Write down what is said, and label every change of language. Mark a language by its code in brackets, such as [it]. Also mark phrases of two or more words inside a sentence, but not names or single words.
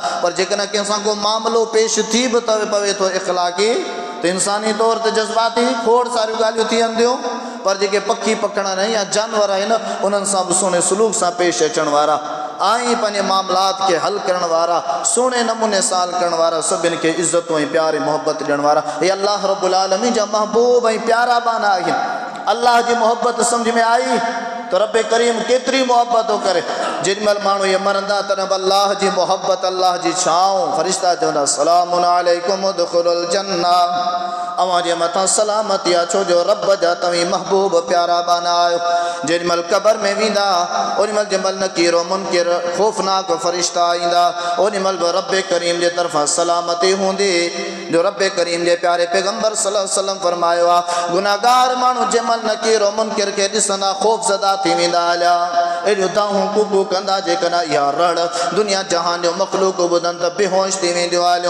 [sd] पर जेकॾहिं कंहिंसां को मामिलो पेश थी बि पवे थो इख़लाक़ी, त इंसानी तौर ते जज़्बाती खोड़ सारियूं ॻाल्हियूं थी वेंदियूं, पर जेके पखी पकड़नि या जानवर आहिनि उन्हनि सां बि सुहिणे सलूक सां पेश अचण वारा ऐं पंहिंजे मामलात खे हल करण वारा, सुहिणे नमूने सां हल करण वारा, सभिनि खे इज़तूं ऐं प्यार ऐं मोहबत ॾियण वारा। हे अल्लाह [ar] رب العالمين [sd] जा महबूब ऐं प्यारा बाना आहिनि। अल्लाह जी मोहब्बत सम्झ में आई त रब करीम केतिरी मोहब्बत थो करे। जेॾीमहिल माण्हू इहे मरंदा तॾहिं बि अल्लाह जी मोहब्बत, अल्लाह जी छांव, फ़रिश्ता चवंदा [ar] سلام عليكم ادخلوا الجنة, [sd] अवां जे मथां सलामती आहे, छो जो रब जा तव्हीं महबूब प्यारा बाना आहियो। जेॾीमहिल क़बर में वेंदा, ओॾीमहिल जंहिंमहिल नकीर मुनकिर ख़ौफ़नाक फ़रिश्ता ईंदा, ओॾीमहिल बि रब करीम जे तरफ़ां सलामती हूंदी, जो रब करीम जे प्यारे पैगंबर [ar] صلى الله عليه وسلم [sd] फरमायो आहे, गुनाहगार माण्हू जंहिंमहिल नकीर मुनकिर खे ॾिसंदा ख़ौफ़ज़दा थी वेंदा हलिया, अहिड़ियूं दाहूं कुकू कंदा, जेकॾहिं इहा रड़ दुनिया जहान जो मख़लूक ॿुधनि त बेहोश थी वेंदियूं हलियूं।